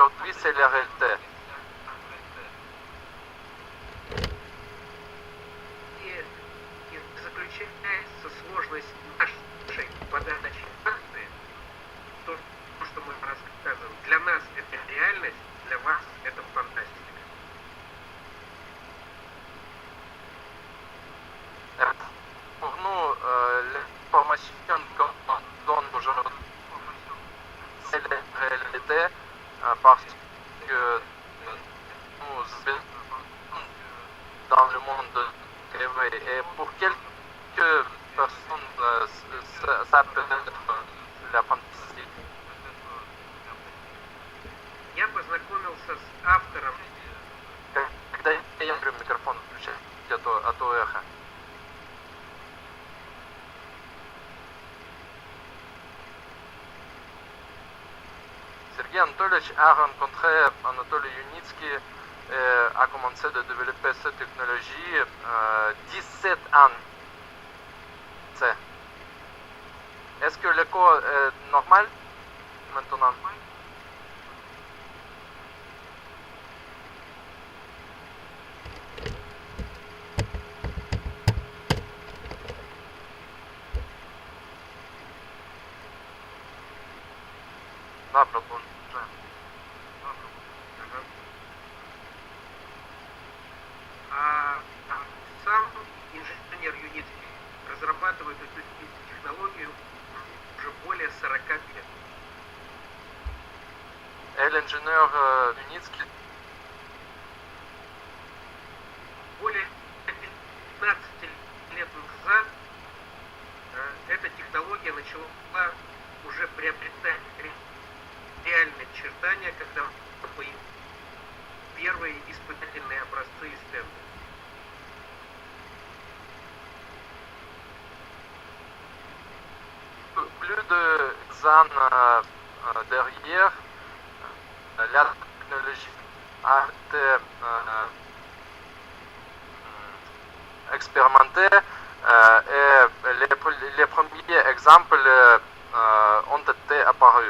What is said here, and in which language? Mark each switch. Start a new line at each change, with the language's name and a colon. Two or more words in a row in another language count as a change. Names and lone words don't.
French: aujourd'hui, c'est la réalité.
Russian: И заключается сложность нашей подачи факты, то, что мы рассказываем. Для нас это реальность, для вас это фантастика.
French: Pour nous, l'information qu'on donne aujourd'hui, c'est la réalité, parce que nous vivons dans le monde rêvé. Et pour quelques personnes, ça peut être la fantaisie.
Russian: Я познакомился с автором. Когда я говорю микрофон, включай, а то эхо.
French: Sergei Anatolyevich a rencontré Anatoly Yunitsky et a commencé à développer cette technologie 17 ans. Est-ce que l'écho est normal maintenant?
Russian: Да, продолжим. А сам инженер Юницкий разрабатывает эту технологию уже более 40 лет.
French: Et l'ingénieur Yunitsky,
Russian: Более 15 лет назад эта технология начала уже приобретать реальные очертания, когда появились первые испытательные образцы из стенда.
French: plus de 10 ans derrière, la technologie a été expérimentée et les premiers exemples ont été apparus.